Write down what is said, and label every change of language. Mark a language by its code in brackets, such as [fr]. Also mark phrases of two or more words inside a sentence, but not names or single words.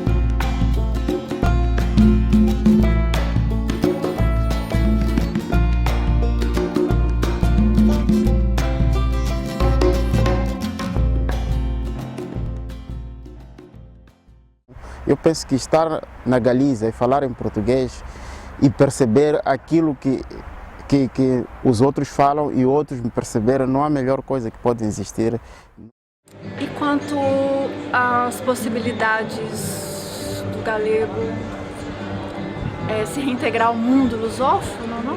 [pt] Eu penso que estar na Galiza e falar em português e perceber aquilo que os outros falam e outros me perceberam, não há melhor coisa que pode existir. E quanto às possibilidades do galego se reintegrar ao mundo lusófono, não?